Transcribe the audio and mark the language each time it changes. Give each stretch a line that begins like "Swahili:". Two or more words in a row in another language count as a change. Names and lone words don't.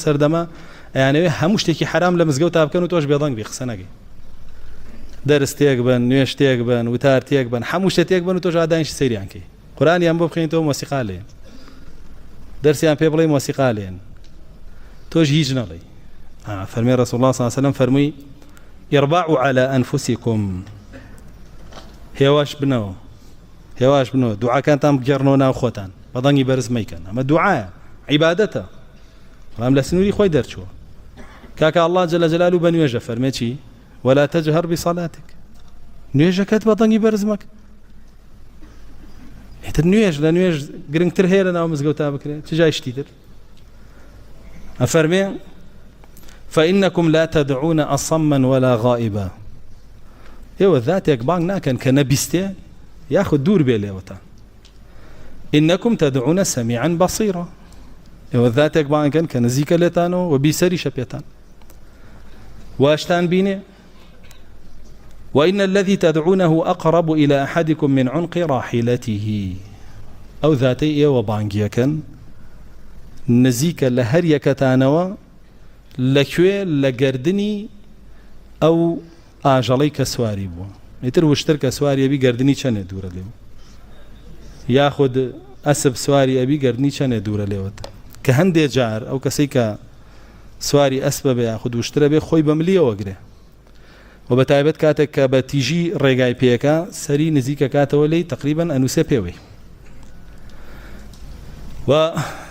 Central Kurdish: سەردەمە ئەیانەوێ هەموو شتێکی حرام لە مزگەوت تا بکەن و تۆش بێدەنگ بی قسە نەگەی دەرس تێک بن نوێژ تێک بن وتار تێک بن هەموو شتێک بن و تۆش ئادانیشی سەیریان کەی قورئانیان بۆ بخوێنیتەوە مۆسیقا لێن دەرسیان پێ بڵێ مۆسیقا لێن تۆش هیچ نەڵێی فەرمی
Arabic: رسول الله صلى الله عليه وسلم
Central Kurdish: فەرمووی
Arabic: اربعوا على أنفسكم
Central Kurdish: هێواش بنەوە دوعاکانتان بگەڕنەوە ناو خۆتان بە دەنگی بەرز مەیکەن ئەمە دوعایە عیبادەتە بەڵام لە سنووری خۆی دەرچووە کاکە
Arabic: الله جل جلاله
Central Kurdish: بە نوێژە فەرمێ چی
Arabic: ولا تجهر بصلاتك
Central Kurdish: نوێژەکەت بە دەنگی بەرز مەکە هێتر نوێژ لە نوێژ گرنگتر هەیە لە ناو مزگەوتا بکرێت چ جای شتی تر ئەفەرمێ
Arabic: فإنكم لا تدعون أصما ولا غائبا
Central Kurdish: ئێوە ذاتێک بانگ ناکەن کە نەبیستێ یاخود دوور بێ لێوەتە
Arabic: إنكم تدعون سميعا بصيرا
Central Kurdish: ئێوە ذاتێک بانگکەن کە نزیکە لێتانەوە و بیسەریشە پێتان واشتان بینێ
Arabic: وإن الذي تدعونه أقرب إلى أحدكم من عنق راحلته
Central Kurdish: أو ذاتي ئێوە بانگیەکەن نزیکە لە هەر یەکەتانەوە لەکوێ لە گەردنی ئەو ئاژەڵەی کە سواری بووە ئیتر وشتر کە سواری ئەبی گەردنی چەندێ دوورە لێو یاخود ئەسب سواری ئەبی گەردنی چەندێ دوورە لێوەت کە هەندێک جار ئەو کەسەی کە سواری ئەسبە بێ یاخود وشترە بێ خۆی بە ملیەوە گرێ و بە تایبەت کاتێک کە بە تیژی ڕێگای پێەکە سەری نزیکە کاتەوە لی تقریبا ئەنووسێ پێوەی و